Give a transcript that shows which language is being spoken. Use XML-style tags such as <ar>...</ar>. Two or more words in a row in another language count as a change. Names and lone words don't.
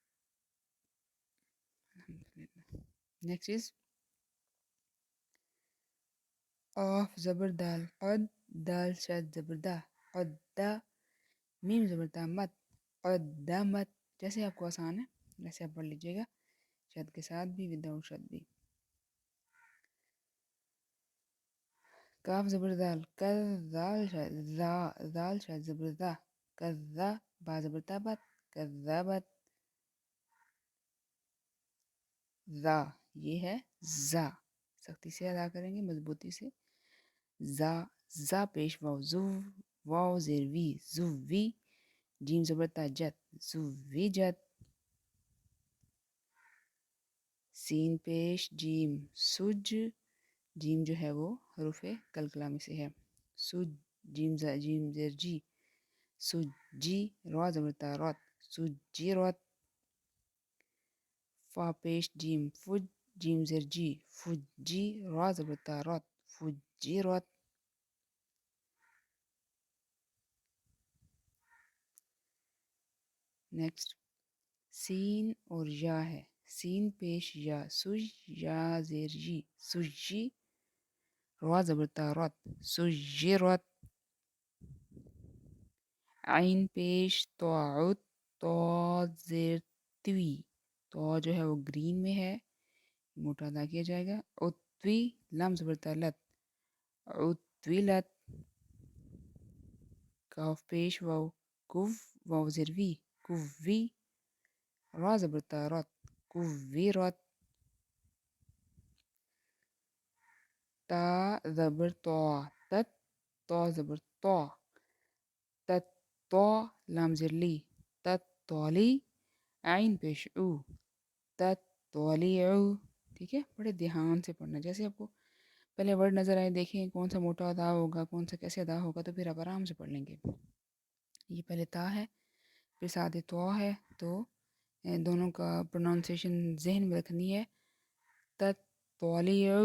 <en>next is</en> <ur>قاف زبر دال قد، دال شد زبر دا، قدا، میم زبر تا مت، قدمت. جیسے آپ کو آسان ہے ویسے آپ پڑھ لیجیے گا، شد کے ساتھ بھی، وداؤٹ شد بھی. کاف زبر دال کر، دال شد ذا، دال شد زبر دا، کذا، با زبر تا بت، کذبت. ذا یہ ہے زا، سختی سے ادا کریں گے، مضبوطی سے. زا، زا پیش واو زو، واو زیر وی، زو وی، جیم زبر تا جت، زو وی جت. سین پیش جیم سج، جیم جو ہے وہ حروف کلکلا میں سے ہے. سج، جیم جیم زیر جی، سجی، را زبر تا رات، سجی رات. فا پیش جیم فج، جیم زیر جی، فجی، را زبر تا رات، فجی رات. نیکسٹ سین اور یا ہے. سین پیش یا سج، یا زیر جی، سجی، را زبر تا رات، سجی رات. عین پیش توعد، تو زیر توی، تو جو ہے وہ گرین میں ہے، موٹا ادا کیا جائے گا. اتوی، لام زبر تا لت، اتویلت. کاف پیش واو کف، واو زیر وی، کوی، را زبر تا رات، کویرات. تا زبر تو تت، تو زبر تو، تت تو، لام زیر لی، تت تولی، عین پیش او، تت تولیعو. ٹھیک ہے، بڑے دھیان سے پڑھنا. جیسے آپ کو پہلے ورڈ نظر آئے، دیکھیں کون سا موٹا ادا ہوگا، کون سا کیسے ادا ہوگا، تو پھر آپ آرام سے پڑھ لیں گے. یہ پہلے تا ہے، پھر ساتھ تو ہے، تو دونوں کا پروننسیشن ذہن میں رکھنی ہے.</ur> <ar>تت تولیعو.</ar>